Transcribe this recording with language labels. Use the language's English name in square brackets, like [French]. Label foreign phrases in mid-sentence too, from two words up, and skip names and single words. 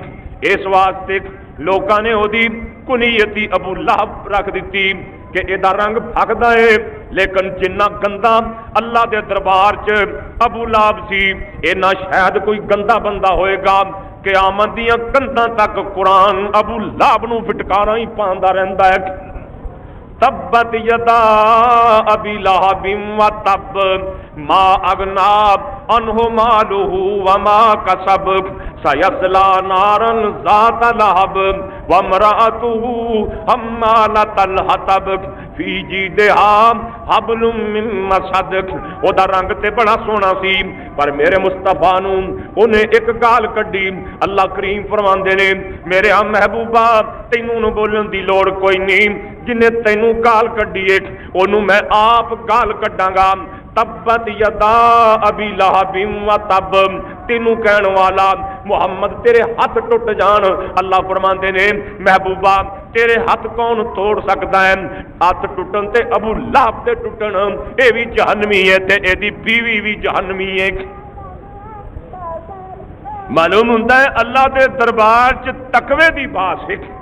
[Punjabi] اس واسطے لوکاں نے اودی کنیت ابو لہب رکھ دی کہ اہدا رنگ بھکھدا ہے. لیکن جنا گندا اللہ کے دربار چ ابو لہب سی انا شاید کوئی گندا بندہ ہوئے گا قیامت دیاں کندھاں تک قرآن ابو لہب نوں پھٹکارا ہی پاندا رہندا ہے. [Arabic] تبت يدا أبي لهب وتب ما أغنى عنه ماله وما كسب سيصلى نارا ذات لهب وامرأته حمالة الحطب في جيدها حبل من مسد. [Punjabi] اودا رنگ تے بڑا سوہنا سی پر میرے مصطفیٰ نوں اونہے اک گال کڈھی. اللہ کریم فرماندے نے میرے آ محبوبا تینوں نوں بولن دی لوڑ کوئی نہیں، جنہے تینوں گال کڈھی ہے اونوں میں آپ گال کڈھاں گا. [Arabic] تبت يدا أبي لهب وتب [Punjabi] تینوں کہن والا محمد تیرے ہتھ ٹٹ جان. اللہ فرماندے نے محبوبا تیرے ہاتھ [Urdu] کون توڑ سکتا ہے? [Punjabi] ہاتھ ٹٹن تے ابو لہب تے ٹٹن یہ بھی جہنمی ہے تے ایدی بیوی بھی جہنمی ہے. معلوم ہندا ہے اللہ کے دربار چ تقوے دی بات ہے.